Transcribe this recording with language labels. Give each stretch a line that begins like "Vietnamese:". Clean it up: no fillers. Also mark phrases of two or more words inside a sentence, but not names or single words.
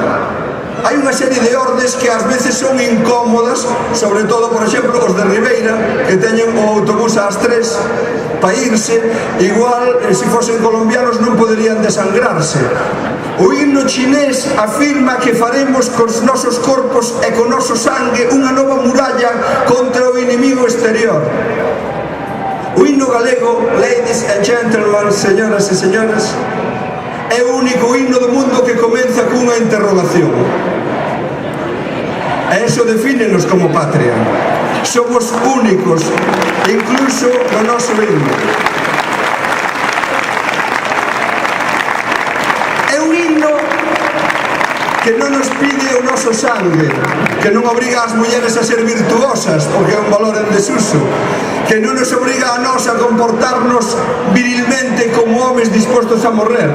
Galician: Hai unha serie de ordes que ás veces son incómodas, sobre todo, por exemplo, os de Ribeira, que teñen o autobús ás 3 para irse, igual, se fosen colombianos non poderían desangrarse. O himno chinés afirma que faremos cos nosos corpos e co noso sangue unha nova muralla contra o inimigo exterior. O himno galego,
English: ladies and gentlemen,
Galician: señoras e señores, é o único himno do mundo que comeza cunha interrogación. E iso defínenos como patria. Somos únicos, incluso no noso himno. É un himno que non nos pide o noso sangue, que non obriga as mulleres a ser virtuosas, porque é un valor en desuso, que non nos obriga a nós a comportarnos virilmente como homes dispostos a morrer.